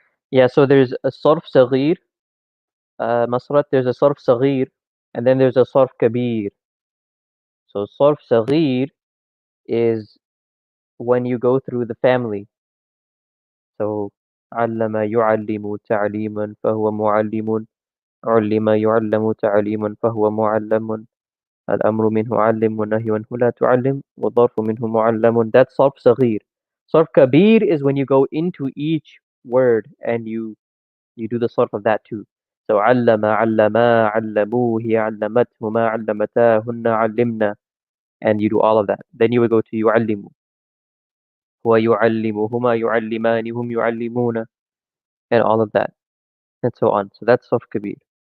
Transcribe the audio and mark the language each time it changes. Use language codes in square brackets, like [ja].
[en] Yeah, so there's a sarf saghir, masrat, there's a sarf saghir, and then there's a sarf kabir. So sarf saghir is when you go through the family. So [ar] علم يعلم تعليما فهو معلم علم يعلم تعليما فهو معلم الأمر منه علم والنهي عنه لا تعلم والظرف منه معلم. [en] That's [ar] صرف صغير. [en] صرف كبير is when you go into each word and you do the صرف of that too. So [ar] علم علما علموه علمتهما علمتاهن علمنا, [en] and you do all of that. Then you would go to [ar] يعلم ويعلمهما يعلمان هم يعلمون, [en] and all of that, and so on. So that's صرف كبير.